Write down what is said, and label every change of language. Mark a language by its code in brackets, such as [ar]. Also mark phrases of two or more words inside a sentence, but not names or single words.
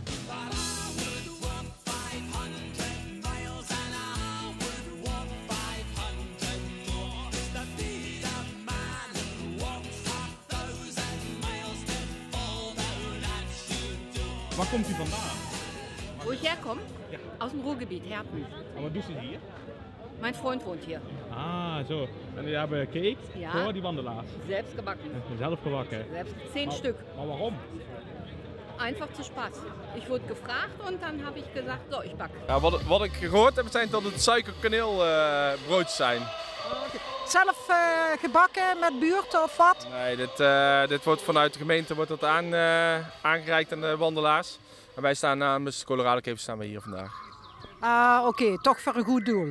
[nl] Waar komt u vandaan? [de] Wo ich herkomme? [nl] Ja. [de] Aus dem Ruhrgebiet, Herten. [nl] En wat doet ze hier? [de] Mein Freund wohnt hier. [nl] Ah, zo. En die hebben cake Ja. voor die wandelaars. [de] Selbst gebacken. [nl] Zelf gebakken. [de] Selbst 10 Stück. [nl] Maar waarom? [de] Einfach zu Spaß. Ich wurde gefragt und dann habe ich gesagt, so, ich backe. [nl] Ja, wat ik gehoord heb zijn dat het suikerkaneelbroodjes zijn. Zelf gebakken met buurt of wat? Nee, dit wordt vanuit de gemeente aangereikt aan de wandelaars. En wij staan namens Colorado Capers staan we hier vandaag. Oké, toch voor een goed doel.